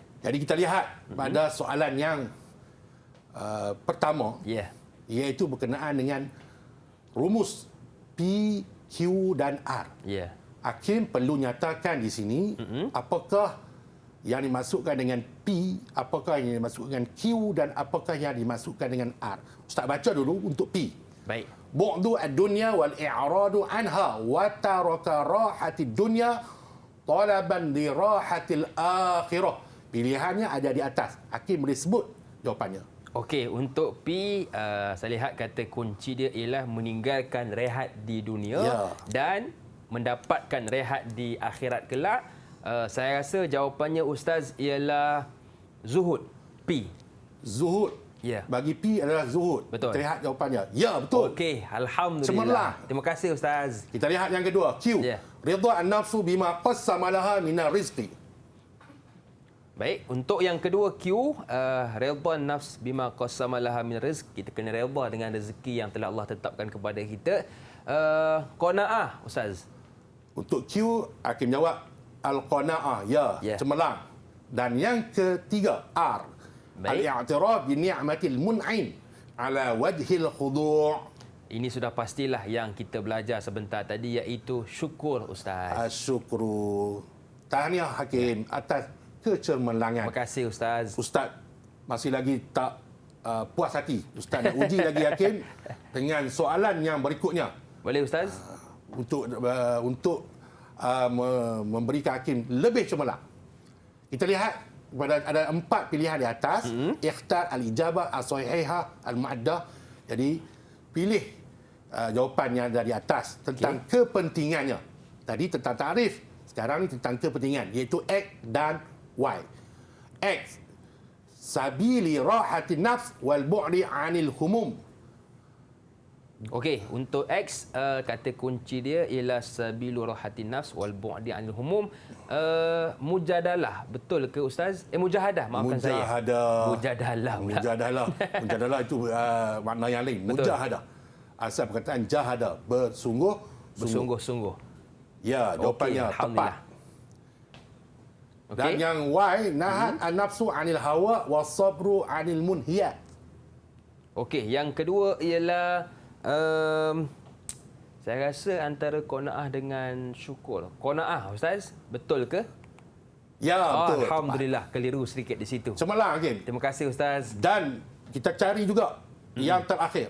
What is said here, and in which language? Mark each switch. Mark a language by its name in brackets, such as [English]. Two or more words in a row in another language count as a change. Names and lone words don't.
[Malay] Jadi kita lihat pada soalan yang pertama, iaitu berkenaan dengan rumus P, Q dan R. Hakim perlu nyatakan di sini apakah yang dimasukkan dengan P, apakah yang dimasukkan dengan Q dan apakah yang dimasukkan dengan R. Ustaz baca dulu untuk P. Baik. [Arabic] بعد الدنيا والإعراض عنها وترك راحة الدنيا طلبا لراحة الآخرة. [Malay] Pilihannya ada di atas. Hakim boleh sebut jawapannya. Okey, untuk P, saya lihat kata kunci dia ialah meninggalkan rehat di dunia dan mendapatkan rehat di akhirat kelak. Saya rasa jawapannya, Ustaz, ialah zuhud. P. Zuhud. Bagi P adalah zuhud. Betul. Kita lihat jawapannya. Ya, betul. Okey, alhamdulillah. Cemerlang. Terima kasih, Ustaz. Kita lihat yang kedua, Q. [Arabic] رضا النفس بما قسم لها من الرزق. [Malay] Baik, untuk yang kedua Q, [Arabic] رضا نفس بما قسم لها من رزق. [Malay] Kita kena redha dengan rezeki yang telah Allah tetapkan kepada kita. Qanaah, Ustaz. Untuk Q, Hakim jawab al-qanaah, cemerlang. Dan yang ketiga, [Arabic] R، الاعتراف بنعمة المنعم على وجه الخضوع'. [Malay] Ini sudah pastilah yang kita belajar sebentar tadi, iaitu syukur, Ustaz. Asyukru. Tahniah Hakim atas kecemerlangan. Terima kasih, Ustaz. Ustaz masih lagi tak puas hati. Ustaz nak uji lagi Hakim dengan soalan yang berikutnya. Boleh, Ustaz? Untuk memberikan Hakim lebih cemerlang. Kita lihat ada 4 pilihan di atas. [Arabic] اختر الإجابة الصحيحة المعدة. [Malay] Jadi pilih jawapan yang dari atas tentang kepentingannya. Tadi tentang tarif, sekarang ni tentang kepentingan, iaitu X dan Y. [Arabic] X، سبيل راحة نفس والبعد عن الهموم. [Malay] Okey, untuk X, kata kunci dia ialah [Arabic] سبيل راحة نفس والبعد عن الهموم. [Malay] Mujadalah, betul ke, Ustaz? Mujahadah, maafkan saya. Mujadalah. Mujadalah itu makna yang lain. Betul. Mujahadah. Asal perkataan jahada, bersungguh-sungguh. Ya, jawapannya tepat. Dan yang Y, [Arabic] نهي النفس عن الهوى والصبر عن المنهيات. [Malay] Okey, yang kedua ialah saya rasa antara qanaah dengan syukur. Qanaah, Ustaz, betul ke? Ya, betul. Alhamdulillah, keliru sedikit di situ. Cemerlang, Hakim. Terima kasih, Ustaz. Dan kita cari juga yang terakhir.